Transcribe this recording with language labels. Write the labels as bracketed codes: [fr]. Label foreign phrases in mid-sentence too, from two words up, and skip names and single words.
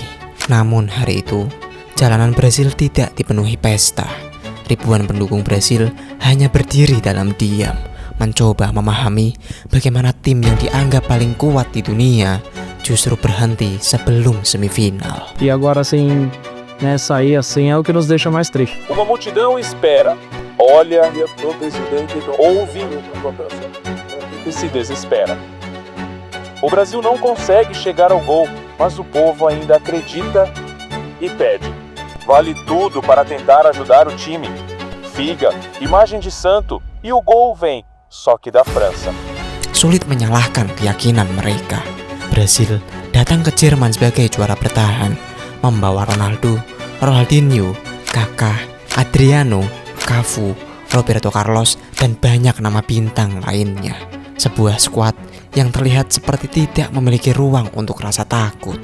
[id] Namun hari itu, jalanan Brasil tidak dipenuhi pesta. Ribuan pendukung Brasil hanya berdiri dalam diam, mencoba memahami bagaimana tim yang dianggap paling kuat di dunia justru berhenti sebelum semifinal. [pt] E agora assim, sair assim é o que nos deixa mais triste. Uma multidão espera, olha pro presidente, ouve e se desespera. O Brasil não consegue chegar ao gol, mas o povo ainda acredita e pede. Vale tudo para tentar ajudar o time. Figa, imagem de santo e o gol vem, só que da França. [id] Sulit menyalahkan keyakinan mereka. Brasil datang ke Jerman sebagai juara bertahan, membawa Ronaldo, Ronaldinho, Kaká, Adriano, Cafu, Roberto Carlos, dan banyak nama bintang lainnya. Sebuah skuad yang terlihat seperti tidak memiliki ruang untuk rasa takut.